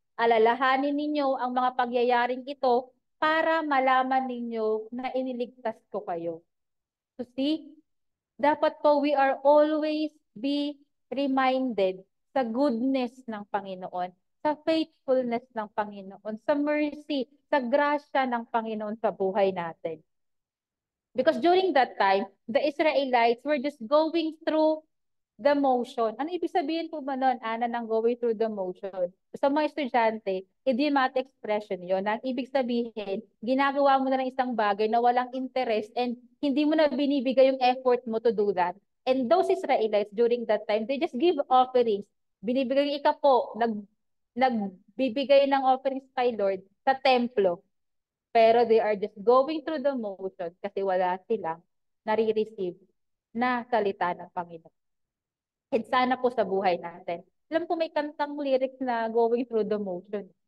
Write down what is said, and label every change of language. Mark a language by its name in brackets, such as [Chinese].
[Filipino] Alalahanin ninyo ang mga pagyayaring ito para malaman ninyo na iniligtas ko kayo. So see, dapat po [English] we are always be reminded [Filipino] sa goodness ng Panginoon, sa faithfulness ng Panginoon, sa mercy, sa grasya ng Panginoon sa buhay natin. [English] Because during that time, the Israelites were just going through the motion. [Filipino] Ano ibig sabihin po ba nun, Ana, ng [English] going through the motion? [Filipino] Sa mga estudyante, idiomatic expression yon. Ang ibig sabihin, ginagawa mo na ng isang bagay na walang interest and hindi mo na binibigay yung effort mo [English] to do that. And those Israelites during that time, they just give offerings. [Filipino] Binibigay yung ikapo, nagbibigay ng offerings kay Lord sa templo. Pero [English] they are just going through the motion [Filipino] kasi wala silang nare-receive na salita ng Panginoon. And sana po sa buhay natin. Alam ko may kantang lyrics na [English] going through the motion.